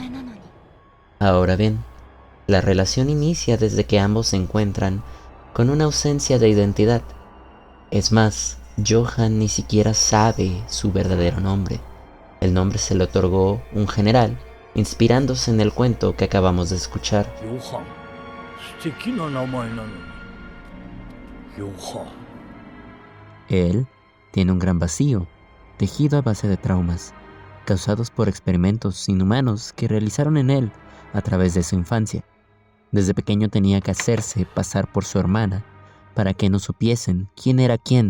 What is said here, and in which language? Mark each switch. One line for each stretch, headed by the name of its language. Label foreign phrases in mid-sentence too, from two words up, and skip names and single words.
Spanish: Ahora bien, la relación inicia desde que ambos se encuentran con una ausencia de identidad. Es más, Johan ni siquiera sabe su verdadero nombre. El nombre se le otorgó un general, inspirándose en el cuento que acabamos de escuchar.
Japanese: ヨハン、素敵な名前なのに。ヨハン。
Spanish: Él tiene un gran vacío, tejido a base de traumas, causados por experimentos inhumanos que realizaron en él a través de su infancia. Desde pequeño tenía que hacerse pasar por su hermana para que no supiesen quién era quién.